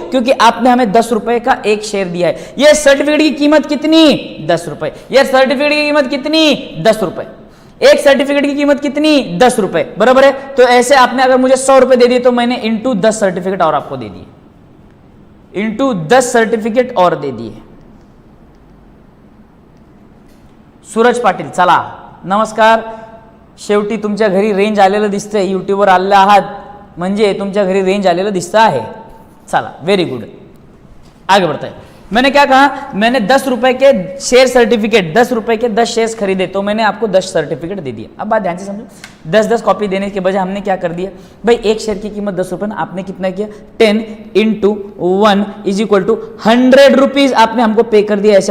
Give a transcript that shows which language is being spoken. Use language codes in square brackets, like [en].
[hi] क्योंकि आपने हमें 10 रुपए का एक शेयर दिया है। ये सर्टिफिकेट की कीमत कितनी? 10 रुपए। ये सर्टिफिकेट की कीमत कितनी? 10 रुपए। एक सर्टिफिकेट की कीमत कितनी? 10 रुपए, बराबर है। तो ऐसे आपने अगर मुझे 100 रुपए दे दिए तो मैंने इंटू 10 सर्टिफिकेट और आपको दे दिए, इंटू 10 सर्टिफिकेट और दे दिए। [mr] सूरज पाटील, चला नमस्कार, शेवटी तुमच्या घरी रेंज आलेलं दिसतंय, युट्यूबवर आलेला आहात म्हणजे तुमच्या घरी रेंज आलेलं दिसतं आहे, चला [en] very good, [hi] आगे बढ़ते हैं। मैंने क्या कहा, मैंने 10 रुपए के शेयर सर्टिफिकेट, 10 रुपए के 10 शेयर्स खरीदे तो मैंने आपको 10 सर्टिफिकेट दे दिया। अब बात ध्यान से समझो, 10-10 कॉपी देने के बजाय हमने क्या कर दिया भाई, एक शेयर की कीमत 10 रुपए ना, आपने कितना किया 10 into 1 is equal to 100 rupees आपने हमको पे कर दिया।